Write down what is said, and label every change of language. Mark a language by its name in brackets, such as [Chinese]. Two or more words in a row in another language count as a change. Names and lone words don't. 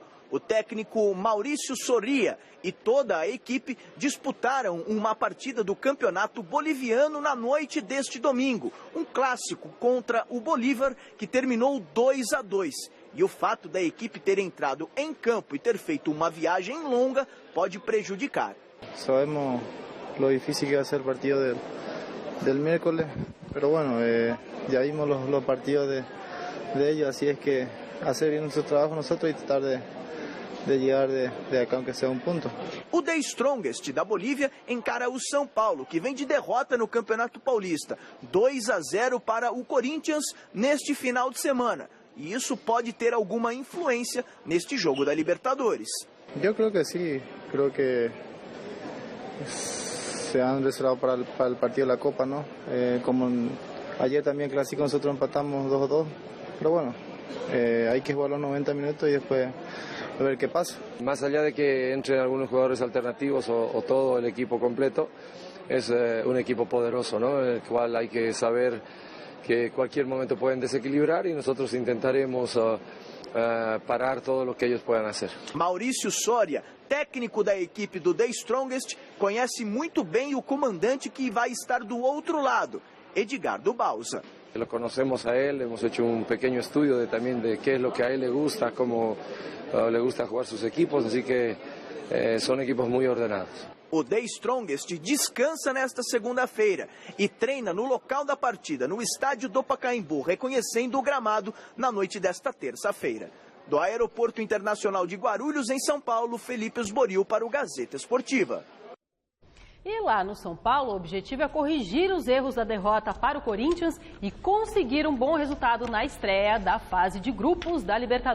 [Portuguese] O técnico Maurício Soria e toda a equipe disputaram uma partida do Campeonato Boliviano na noite deste domingo. Um clássico contra o Bolívar que terminou 2-2. E o fato da equipe ter entrado em campo e ter feito uma viagem longa pode prejudicar. [Spanish] Sabemos lo difícil que va a ser el partido del miércoles, pero bueno, ya vimos los partidos de ellos, así es que hacer bien nuestro trabajo nosotros y tratar de llegar de acá, aunque sea [Portuguese] um ponto. O The Strongest da Bolívia encara o São Paulo, que vem de derrota no Campeonato Paulista. 2-0 para o Corinthians neste final de semana. E isso pode ter alguma influência neste jogo da Libertadores. [Spanish] Eu creo que sim, creo que se han reservado para el partido de la Copa, ¿no? Como ayer también clásico nosotros empatamos 2-2, pero bueno, hay que jugar los 90 minutos y después a ver qué pasa. Más allá de que entren algunos jugadores alternativos o todo el equipo completo, es un equipo poderoso, ¿no? En el cual hay que saber que en cualquier momento pueden desequilibrar y nosotros intentaremos parar todo lo que ellos puedan hacer. [Portuguese] Maurício Soria, técnico da equipe do The Strongest, conhece muito bem o comandante que vai estar do outro lado, Edgardo Bauza. [Spanish] Lo conocemos a él, hemos hecho un pequeño estudio también de qué es lo que a él le gusta, cómo le gusta jugar sus equipos, así que son equipos muy ordenados. [Portuguese] O The Strongest descansa nesta segunda-feira e treina no local da partida, no estádio do Pacaembu, reconhecendo o gramado na noite desta terça-feira. Do Aeroporto Internacional de Guarulhos, em São Paulo, Felipe Esboril para o Gazeta Esportiva. E lá no São Paulo, o objetivo é corrigir os erros da derrota para o Corinthians e conseguir um bom resultado na estreia da fase de grupos da Libertadores.